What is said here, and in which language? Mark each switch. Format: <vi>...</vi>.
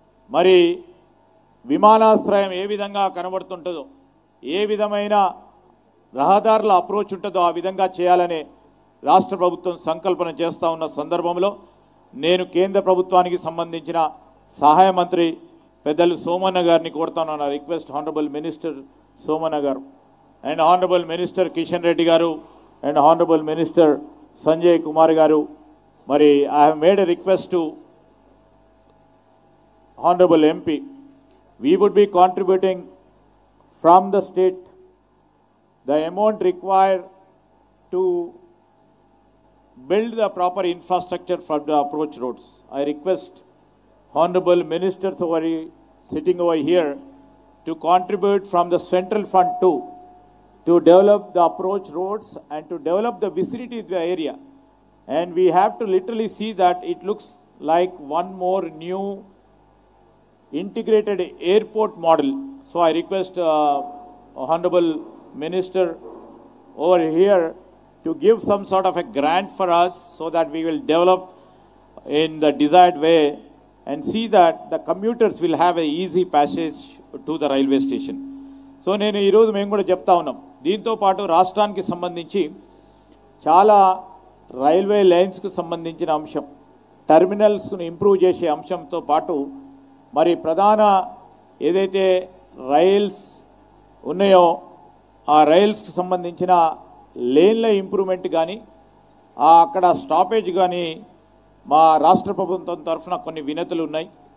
<te>మరి విమానాశ్రయం ఏ విధంగా కనబడుతుంటుందో, ఏ విధమైన రహదారుల అప్రోచ్ ఉంటుందో ఆ విధంగా చేయాలని రాష్ట్ర ప్రభుత్వం సంకల్పన చేస్తూ ఉన్న సందర్భంలో నేను కేంద్ర ప్రభుత్వానికి సంబంధించిన సహాయ మంత్రి పెద్దలు సోమన్న గారిని కోరుతాను.</te> <en>Request honorable minister Somanna garu and honorable minister Kishan Reddy garu and honorable minister Sanjay Kumar garu, మరి I have made a request to honorable MP. We would be contributing from the state the amount required to build the proper infrastructure for the approach roads. I request honorable ministers sitting over here to contribute from the central fund too, to develop the approach roads and to develop the vicinity of the area. And we have to literally see that it looks like one more new integrated airport model. So I request honorable minister over here to give some sort of a grant for us so that we will develop in the desired way and see that the commuters will have an easy passage to the railway station.</en> <te>So నేను ఈరోజు మేము కూడా చెప్తా ఉన్నాం, దీంతోపాటు రాష్ట్రానికి సంబంధించి చాలా రైల్వే లైన్స్కు సంబంధించిన అంశం, టెర్మినల్స్ను ఇంప్రూవ్ చేసే అంశంతో పాటు మరి ప్రధాన ఏదైతే రైల్స్ ఉన్నాయో ఆ రైల్స్కి సంబంధించిన లేన్ల ఇంప్రూవ్మెంట్ కానీ అక్కడ స్టాపేజ్ కానీ మా రాష్ట్ర ప్రభుత్వం తరఫున కొన్ని వినతులు ఉన్నాయి.</te>